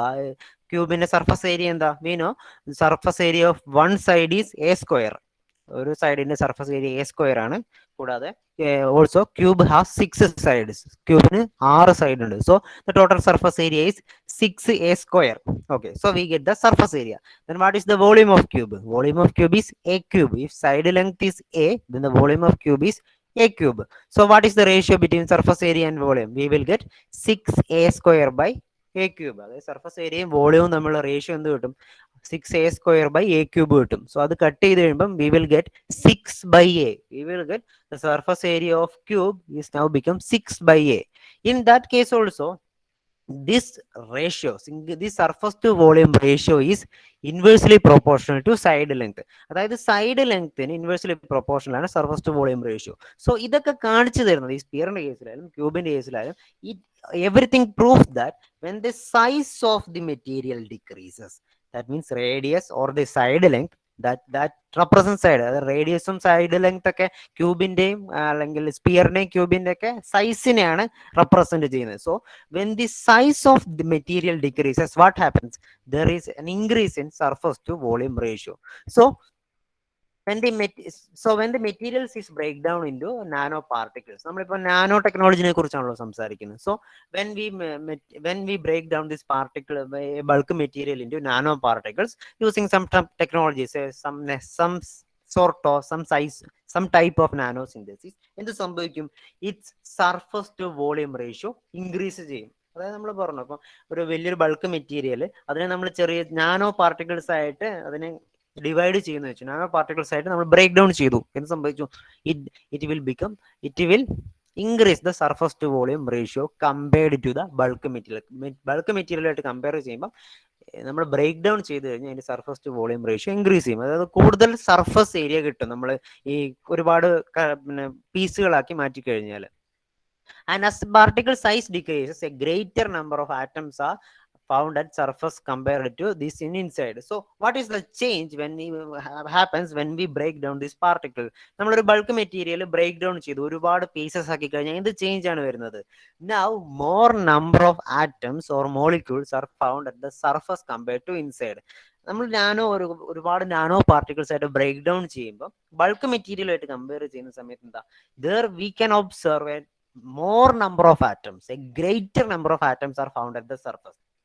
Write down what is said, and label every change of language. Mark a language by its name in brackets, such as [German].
[Malayalam] ആ ക്യൂബിന്റെ surface area എന്താ? [English] മീനോ surface area of one side is a square. [Malayalam] ഒരു സൈഡിന്റെ സർഫസ് ഏരിയ എ സ്ക്വയർ ആണ്. കൂടാതെ [English] Also cube has 6 sides. [Malayalam] ക്യൂബിന് 6 side ഉണ്ട്. [English] So the total surface area is 6a square. Okay, so we get the surface area. Then what is the volume of cube? Volume of cube is a cube. If side length is a, then the volume of cube is a cube. So what is the ratio between surface area and volume? We will get 6a square by a cube. [Malayalam] അതായത് surface ഏരിയയും വോളിയവും തമ്മിലുള്ള ratio എന്ത് കിട്ടും? 6a square by a cube കിട്ടും. So അത് cut ചെയ്ത് കഴിയുമ്പം [English] we will get 6 by a. We will get the surface area of cube is now become 6 by a. In that case also, this ratio, this surface to volume ratio is inversely proportional to side length. [Malayalam] അതായത് side ലെങ്ത്തിന് inversely proportional ആണ് surface to volume ratio. So ഇതൊക്കെ കാണിച്ചു തരുന്നത് ഈ സ്പിയറിന്റെ കേസിലായാലും ക്യൂബിന്റെ കേസിലായാലും [English] everything proves that when the size of the material decreases, that means radius or the side length, that represents side, [Malayalam] അതായത് റേഡിയസും side length ഒക്കെ ക്യൂബിന്റെയും അല്ലെങ്കിൽ സ്പിയറിന്റെയും ക്യൂബിന്റെ ഒക്കെ സൈസിനെയാണ് റെപ്രസെന്റ് ചെയ്യുന്നത്. [English] So when the size of the material decreases, what happens? There is an increase in surface to volume ratio. So when the materials is break down into nano particles, [Malayalam] നമ്മളിപ്പോൾ nano ടെക്നോളജിനെ കുറിച്ചാണല്ലോ സംസാരിക്കുന്നത്. [English] so when we break down this particle bulk material into nano particles using some technologies, some sort of some size, some type of nanosynthesis, [Malayalam] എന്ത് സംഭവിക്കും? [English] Its surface to volume ratio increase ചെയ്യും. [Malayalam] അതായത് നമ്മൾ പറഞ്ഞു, അപ്പം ഒരു വലിയൊരു ബൾക്ക് മെറ്റീരിയൽ അതിനെ നമ്മൾ ചെറിയ നാനോ പാർട്ടിക്കിൾസ് ആയിട്ട് അതിനെ ഡിവൈഡ് ചെയ്യുന്ന വെച്ചു, നാനോ പാർട്ടിക്കിൾസ് ആയിട്ട് നമ്മൾ ബ്രേക്ക് ഡൗൺ ചെയ്തു. എന്ത് സംഭവിച്ചു? [English] It will increase the surface to volume ratio compared to the bulk material. [Malayalam] Bulk മെറ്റീരിയലായിട്ട് compare ചെയ്യുമ്പോൾ നമ്മൾ ബ്രേക്ക് ഡൗൺ ചെയ്ത് കഴിഞ്ഞാൽ അതിന്റെ surface to volume ratio increase ചെയ്യും. അതായത് കൂടുതൽ സർഫസ് ഏരിയ കിട്ടും നമ്മൾ ഈ ഒരുപാട് പിന്നെ പീസുകളാക്കി മാറ്റി കഴിഞ്ഞാൽ. [English] And as particle size decreases, a greater number of atoms are found at surface compared to this inside. So what is the change when happens when we break down this particle? [Malayalam] നമ്മളൊരു bulk material break down ചെയ്തു, ഒരുപാട് pieces ആക്കി കഴിഞ്ഞാൽ എന്ത് change ആണ് വരുന്നത്? [English] Now more number of atoms or molecules are found at the surface compared to inside. [Malayalam] നമ്മൾ ഒരുപാട് നാനോ പാർട്ടിക്കിൾസ് ആയിട്ട് ബ്രേക്ക് ഡൗൺ ചെയ്യുമ്പോൾ ബൾക്ക് മെറ്റീരിയൽ ആയിട്ട് കമ്പയർ ചെയ്യുന്ന സമയത്ത് എന്താ? [English] There we can observe a more number of atoms, a greater number of atoms are found at the surface.